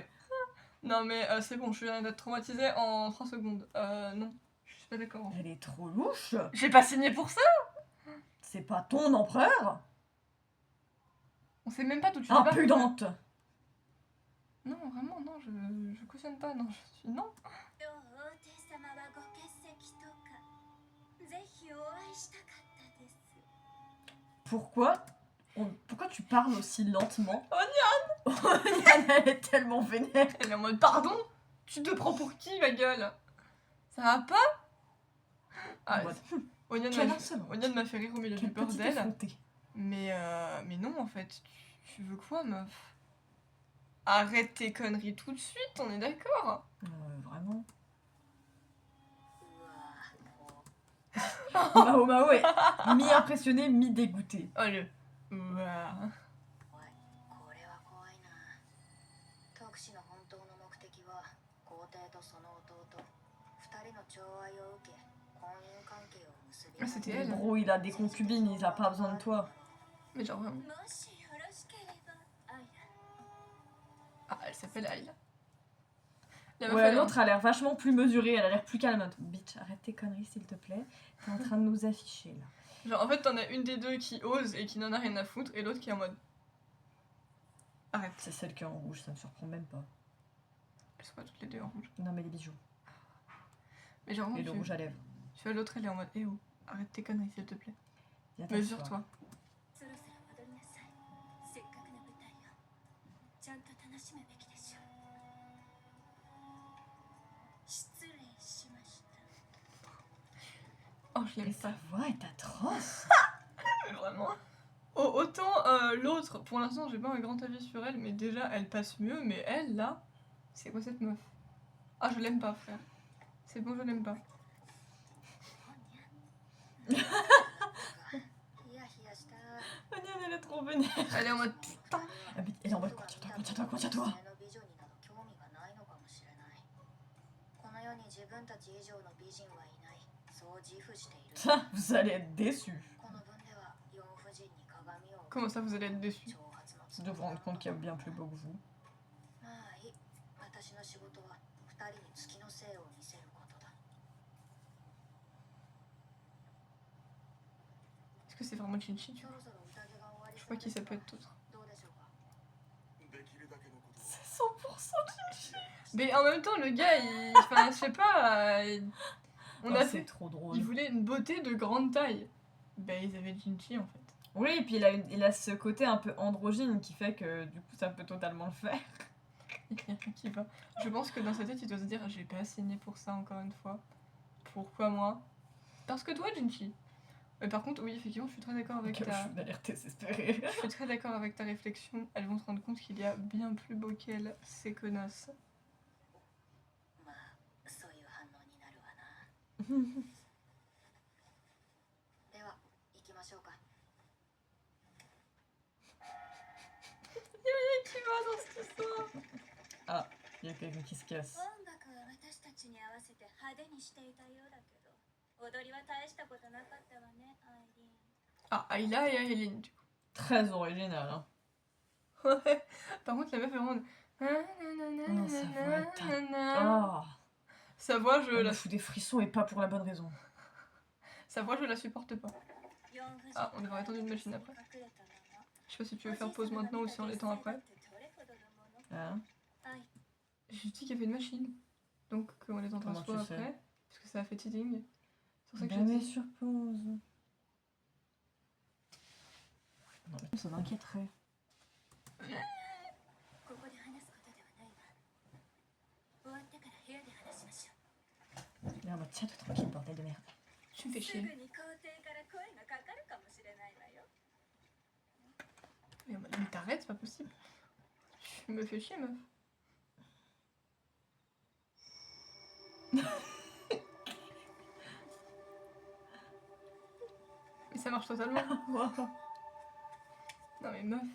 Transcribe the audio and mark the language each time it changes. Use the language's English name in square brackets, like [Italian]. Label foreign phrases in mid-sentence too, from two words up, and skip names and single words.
[French] Non, mais c'est bon, je viens d'être traumatisée en 3 secondes. Non, je suis pas d'accord. En fait. Elle est trop louche. J'ai pas signé pour ça. C'est pas ton empereur. On sait même pas d'où tu vas. Impudente. Non, vraiment, non, je cautionne pas. Non, je suis. Non. [Japanese] 両皇帝様はご欠席とかぜひお会いしたかったです。 [French] Pourquoi Pourquoi tu parles aussi lentement Onion elle est tellement vénère. Elle est en mode pardon. Tu te prends pour qui, ma gueule? Ça va pas? Ah, En mode, Onion quelle m'a insolence. Onion m'a fait rire au milieu du Quelle petite bordel. effrontée. Mais non, en fait, tu veux quoi, meuf? Arrête tes conneries tout de suite, on est d'accord? Vraiment. [Japanese] うわ [French] Mao Mao est mi-impressionné, mi-dégoûté. Oh le. Ouah. [Japanese] おいこれは怖いな。特使の本当の目的は皇帝とその弟二人の寵愛を受け婚姻関係を結び [French] Ah, c'était Mais elle. gros, il a des concubines, il a pas besoin de toi. Mais genre vraiment. [Japanese] もしよろしければアイラ [French] Ah, elle s'appelle Ayla. La meuf, Ouais, elle est en- l'autre a l'air vachement plus mesurée, elle a l'air plus calme. Bitch, arrête tes conneries s'il te plaît. T'es en train de nous afficher là. Genre, en fait, t'en as une des deux qui ose et qui n'en a rien à foutre, et l'autre qui est en mode. Arrête. C'est celle qui est en rouge, ça me surprend même pas. Elles sont pas toutes les deux en rouge. Non, mais les bijoux. Mais genre, Et le vraiment, rouge à lèvres. tu vois, l'autre, elle est en mode. Eh oh, arrête tes conneries, s'il te plaît. Viens t'asseoir. Mesure-toi. [Japanese] そろそろ戻りなさい。せっかくの舞台をちゃんと楽しむべきでしょう。失礼しました。 [French] Oh, je Et l'aime sa pas. voix est atroce. Mais vraiment. Autant l'autre, pour l'instant, j'ai pas un grand avis sur elle, mais déjà, elle passe mieux, mais elle, là. C'est quoi cette meuf? Ah, je l'aime pas, frère. C'est bon, je l'aime pas. [Japanese] ヒヤヒヤした。 [French] Onion, elle est trop vénère. Elle est en mode putain. Ah, mais elle est en mode contiens-toi, contiens-toi, contiens-toi. [Japanese] 女性の美女になど興味がないのかもしれない。この世に自分たち以上の美人はいない。そう自負している。 [French] Ça, vous allez être déçus [Japanese] この文では四夫人に鏡を [French] Comment ça, vous allez être déçus? [Japanese] 挑発の [French] de vous rendre compte qu'il y a bien plus beau que vous. [Japanese] まあいい。私の仕事は二人に月の精を見せることだ。 [French] Est-ce que c'est vraiment Chinchi? [Japanese] そろそろ宴が終わり [French] Je [Japanese] そう [French] crois [Japanese] で [French] qui [Japanese] す [French] ça [Japanese] が [French] peut être d'autres. [Japanese] どうでしょうか。 [French] C'est 100% Chichi. Mais en même temps, le gars, il. Enfin, je sais pas. On a C'est fait. trop drôle. Il voulait une beauté de grande taille. Ben, ils avaient Chinchi en fait. Oui, et puis il a ce côté un peu androgyne qui fait que du coup ça peut totalement le faire. Il y a rien qui va. Je pense que dans sa tête, il doit se dire j'ai pas signé pour ça encore une fois. Pourquoi moi? Parce que toi, Jinchi. Mais par contre, oui, effectivement, je suis très d'accord avec Je ta. suis d'alerte désespérée. Je suis très d'accord avec ta réflexion. Elles vont se rendre compte qu'il y a bien plus beau qu'elles, ces connasses. [Japanese] まあそういう反応になるわな。では行きましょうか。 [French] Qui va dans cette histoire? Il y a quelqu'un qui se casse. [Japanese] 音楽は私たちに合わせて派手にしていたようだけど、踊りは大したことなかったわね、アイリーン。 [French] Ah, Ayla et Aileen, du coup. Très original, hein. Ouais. Par contre, la meuf est vraiment. Non, sa voix est Oh, Sa voix, je elle la. me fout des frissons et pas pour la bonne raison. Sa voix, je la supporte pas. Ah, on devrait attendre une machine après. Je sais pas si tu veux faire pause maintenant ou si en l'étant après. Hein? J'ai dit qu'il y avait une machine. Donc qu'on est en train de Comment se voir tu sais? après. Parce que ça a fait teasing. C'est pour ça que Ben j'ai mais dit. sur pause. Non mais ça m'inquiéterait. [Japanese] ここで話すことではないわ。終わってから部屋で話しましょう。 [French] Il est en mode tiens-toi tranquille, bordel de merde. Tu me fais [Japanese] す [French] chier. [Japanese] ぐに皇帝から声がかかるかもしれないわよ。 [French] Mais t'arrêtes, c'est pas possible. Tu me fais chier, meuf. Mais ça marche totalement. Non mais meuf.